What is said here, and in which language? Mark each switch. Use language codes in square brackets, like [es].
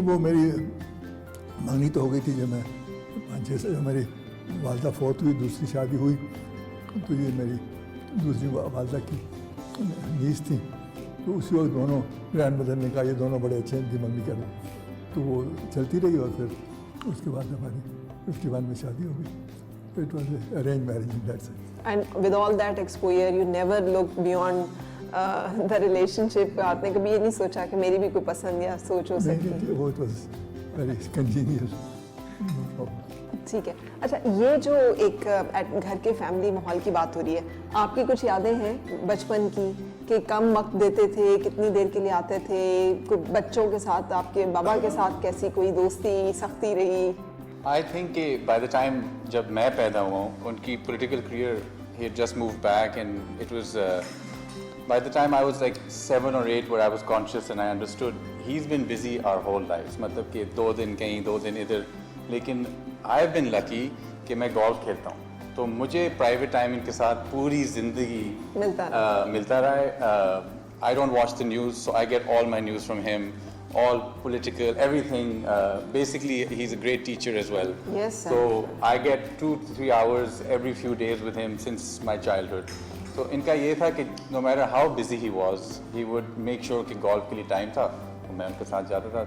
[hi] वो मेरी मांगनी तो हो गई थी जब मैं 5-6 साल हमारी वालदा फौत हुई, दूसरी शादी हुई, तो ये मेरी दूसरी वालदा की नीस थी, तो उसी वक्त दोनों ग्रैंड मदर ने कहा ये दोनों बड़े अच्छे हैं, इनकी मंगनी करो, तो वो चलती रही और फिर उसके बाद हमारी 51 में शादी हो गई. [en] It was an arranged marriage in that sense. And with all that exposure, you never looked beyond the relationship. [hi] आपने कभी ये नहीं सोचा कि मेरी भी कोई पसंद या सोच हो सकती है? नहीं, वो [en] it was very congenial. No problem. [hi] ठीक है. अच्छा, ये जो एक घर के फैमिली माहौल की बात हो रही है, आपकी कुछ यादें हैं बचपन की कि कम वक्त देते थे, कितनी देर के लिए आते थे, कुछ बच्चों के साथ, आपके बाबा के साथ कैसी कोई दोस्ती सख्ती रही? [en] I think कि by the time [hi] जब मैं पैदा हुआ हूँ, उनकी [en] political career he had just moved back, and it was by the time I was like 7 or 8 where I was conscious and I understood he's been busy our whole lives. [hi] मतलब कि 2 दिन कहीं 2 दिन इधर, लेकिन [en] I've been lucky [hi] कि मैं golf खेलता हूँ, तो मुझे private time इनके साथ पूरी जिंदगी मिलता रहा है. [en] I don't watch the news, so I get all my news from him. All political, everything. Basically, he's a great teacher as well. Yes, sir. So I get 2-3 hours every few days with him since my childhood. So [hi] इनका ये था कि [en] no matter how busy he was, he would make sure [hi] कि golf के लिए time था, तो मैं उनके साथ जाता था.